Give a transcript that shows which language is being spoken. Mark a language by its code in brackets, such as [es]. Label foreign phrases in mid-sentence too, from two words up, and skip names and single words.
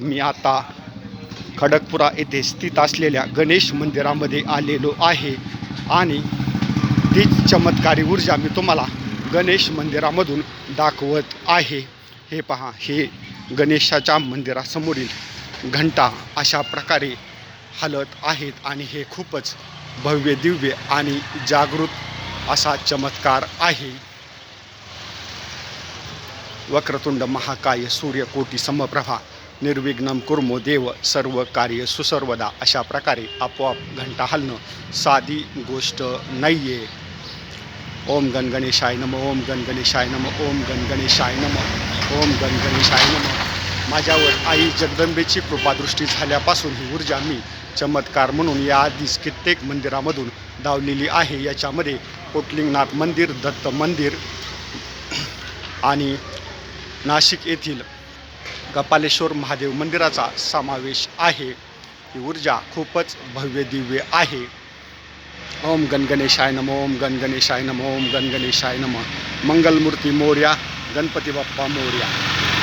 [mr] मी आता खडकपुरा येथे स्थित असलेल्या गणेश मंदिरामध्ये आलेलो आहे आणि तीच चमत्कारी ऊर्जा मी तुम्हाला गणेश मंदिरामधून दाखवत आहे. हे पहा, हे गणेशाच्या मंदिरासमोरील घंटा अशा प्रकारे हलत आहेत आणि हे खूपच भव्य दिव्य आणि जागृत असा चमत्कार आहे. [sa] वक्रतुंड महाकाय सूर्यकोटी समप्रभा निर्विघ्नं कुर्मो देव सर्व कार्य सुसर्वदा [mr] अशा प्रकारे आपोआप घंटा हलणं साधी गोष्ट नाही आहे. [sa] ओम गण गणेशाय नमः, ओम गण गणेशाय नमः, ओम गण गणेशाय नमः, ओम गण गणेशाय नमः. [mr] माझ्यावर आई जगदंबेची कृपादृष्टी झाल्यापासून ही ऊर्जा मी चमत्कार म्हणून याआधीच कित्येक मंदिरामधून दावलेली आहे. याच्यामध्ये कोटलिंगनाथ मंदिर, दत्त मंदिर आणि नाशिक येथील कपालेश्वर महादेव मंदिराचा समावेश आहे. ही ऊर्जा खूपच भव्य दिव्य आहे. [sa] ओम गण गणेशाय नमः, ओम गण गणेशाय नमः, ओम गण गणेशाय नमः. [mr] मंगलमूर्ती मोरया, गणपती बाप्पा मोरया.